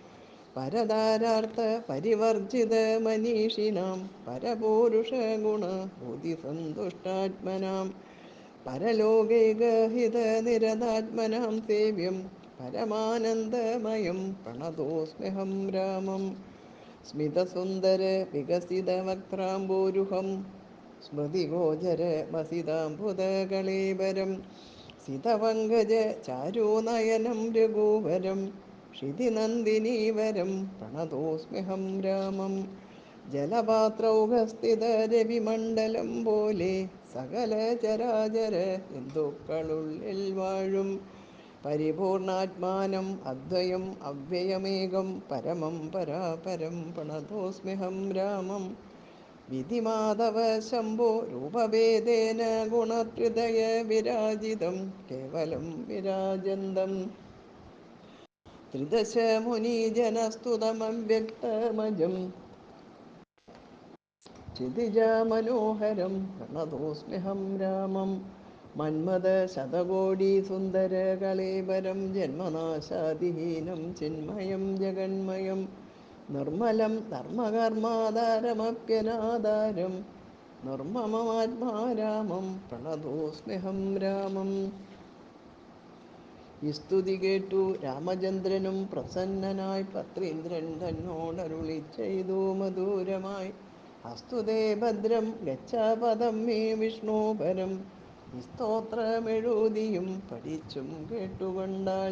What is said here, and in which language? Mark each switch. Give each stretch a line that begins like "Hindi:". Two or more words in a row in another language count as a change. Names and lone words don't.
Sanskrit: परदारार्थपरिवर्जितमनीषिणां परपौरुषगुणबुधिसन्तुष्टात्मनां परलोकैकहितनिरतात्मनां सेव्यं परमानन्दमयं प्रणतोऽस्म्यहं रामं स्मितसुन्दरविकसितवक्त्राम्बोरुहं स्मृतिगोचरमसिताम्बुधकळेबरं सितपङ्कजचारुनयनं रघुवरं क्षितिनन्दिनीवरं प्रणतोऽस्म्यहं रामं ജലപാത്രൗഹസ്ഥിതരവിമണ്ഡലം
Malayalam: പോലെ സകല ചരാചര ഹിന്ദുക്കളുള്ളിൽ വാഴും
Sanskrit: പരിപൂർണാത്മാനം അദ്വയം അവ്യയമേകം പരമം പരാപരം പ്രണതോസ്മ്യഹം രാമം വിധിമാധവ ശംഭോ രൂപഭേദേന ഗുണത്രിതയ വിരാജിതം കേവലം വിരാജന്തം ത്രിദശ മുനിജനസ്തുതമവ്യക്തമജം क्षितिजामनोहरं प्रणतोऽस्म्यहं रामं मन्मथशतकोटिसुन्दरकळेबरं जन्मनाशादिहीनं चिन्मयं जगन्मयं निर्मलं धर्मकर्माधारमप्यनाधारं निर्मममात्मा रामं प्रणतोऽस्म्यहं രാമം.
Malayalam: ഈ സ്തുതി കേട്ടു രാമചന്ദ്രനും പ്രസന്നനായി പത്രീന്ദ്രൻ തന്നോടരുളി ചെയ്തു മധുരമായി അസ്തുതേ
Sanskrit: ഭദ്രം ഗച്ഛാപദം മേ വിഷ്ണുപരം
Malayalam: സ്തോത്രമെഴുതിയും പഠിച്ചും കേട്ടുകൊണ്ടാൽ